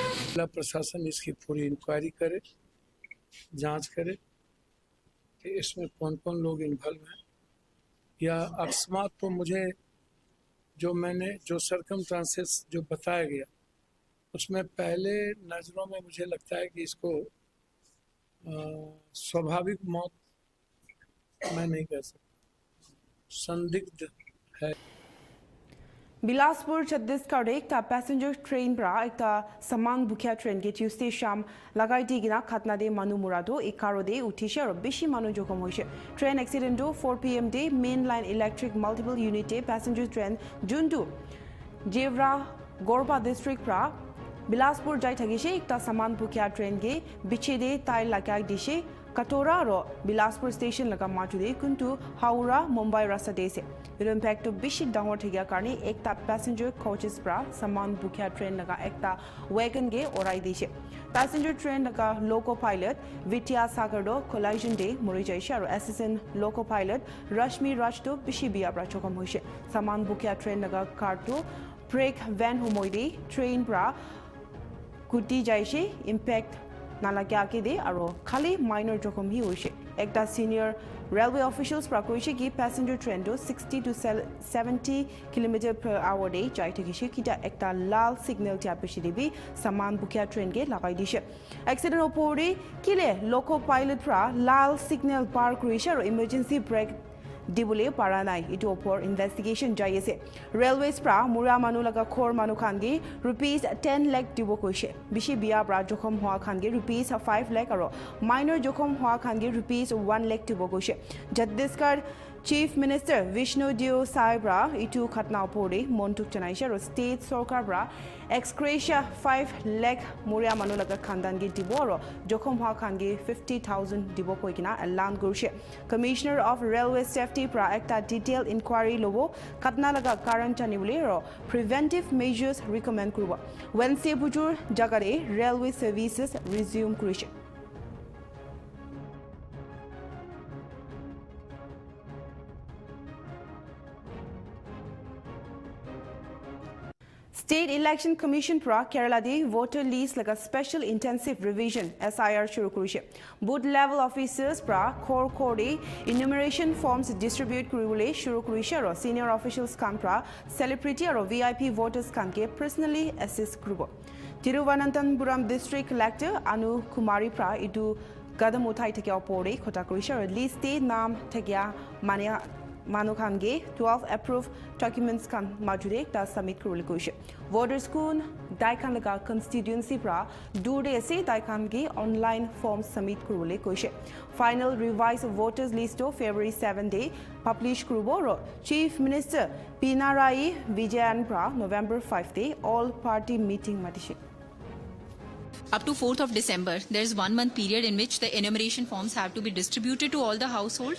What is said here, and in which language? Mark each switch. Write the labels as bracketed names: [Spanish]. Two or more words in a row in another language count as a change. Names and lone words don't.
[Hindi] जिला प्रशासन इसकी पूरी इंक्वायरी करे, जांच करे कि इसमें कौन कौन लोग इन्वॉल्व हैं या अकस्मात तो मुझे जो सर्कमस्टांसेस जो बताया गया उसमें पहले नज़रों में मुझे लगता है कि इसको स्वाभाविक मौत मैं नहीं कह सकता, संदिग्ध है। [Naga Pidgin] Bilaspur Chhattisgarh ekta [English] passenger train [Naga Pidgin] pra ekta saman bukya train ge Tuesday sham lagai digina khatna de manu murado ekaro de utishe aro beshi manu jokhom hoise. [English] Train accident [Naga Pidgin] do 4 PM de [English] mainline electric multiple unit [Naga Pidgin] de [English] passenger train [Naga Pidgin] Jundu Jevra Gorba district pra Bilaspur jai thagishe ekta saman bukya train ge biche de tai lagai dishe Katora ro Bilaspur station laga majude kuntu Haura Mumbai rasta dese. Iro impact to bishi dangor thigya karni ekta [English] passenger coaches [Naga Pidgin] pra saman bukya train laga ekta wagon ge orai dishe. Passenger train laga [English] loco pilot [Naga Pidgin] Vidya Sagar do collision de mori jaishe aro [English] assistant loco pilot [Naga Pidgin] Rashmi Raj to bishi biya pra chokam hoise. Saman bukya train laga car to [English] break van [Naga Pidgin] homoide train pra kuti jaishe impact nalagya ke de aro khali minor jokhom hi hoise. Ekta [English] senior railway officials [Naga Pidgin] pra koise ki [English] passenger train [Naga Pidgin] do [English] 60 to 70 km per hour [Naga Pidgin] de jai thakishe kita ekta lal signal cha peshi debi saman bukya train ge lagai dishe. Accident opore kile [English] loco pilot [Naga Pidgin] pra lal signal par koise aro [English] emergency brake [Naga Pidgin] dibule paranai itu opor investigation jai ase. Railways pra mura manu laga khor manu khan ge rupees 10 lakh dibo koise. Bishi biya pra jokhom hwa khan ge rupees 5 lakh aro minor jokhom hwa khan ge rupees 1 lakh dibo koise. Chhattisgarh Chief Minister Vishnu Deo Saibra itu khatna opore montuk chanaisha ro state sarkar bra [English] ex gratia [Naga Pidgin] 5 lakh moria manulaga khandan gi diboro jokhom ha khan gi 50,000 dibo poikina elan gurshe. Commissioner of Railway Safety pra ekta [English] detailed inquiry [Naga Pidgin] lobo khatna laga karan chanibule ro [English] preventive measures recommend [Naga Pidgin] kuruba. Wednesday bujur jagare [English] railway services resume [Naga Pidgin] kurishe. State Election Commission pra Kerala de [English] voter list like a special intensive revision SIR [Naga Pidgin] shuru kurishe. [English] Booth level officers [Naga Pidgin] pra core de [English] enumeration forms distribute [Naga Pidgin] kurule shuru kurishe ro [English] senior officials [Naga Pidgin] kan pra [English] celebrity or VIP voters [Naga Pidgin] kan ke [English] personally assist [Naga Pidgin] kurubo. Thiruvananthapuram [English] district collector [Naga Pidgin] Anu Kumari pra idu gadam uthai thake opore khota kurishe ro list de naam thakya mania Manukhange [English] 12 approved documents [Naga Pidgin] kan majure ta submit kurule koishe. Voters kun daikan laga constituency pra dure se daikan ge [English] online form submit [Naga Pidgin] kurule koishe. [English] Final revised voters list of February 7 [Naga Pidgin] day publish kurubo. Chief Minister Pinarayi Vijayan pra November 5 day [English] all party meeting [Naga Pidgin] matishe. [English] Up to 4th of December, there is 1 month period in which the enumeration forms have to be distributed to all the households.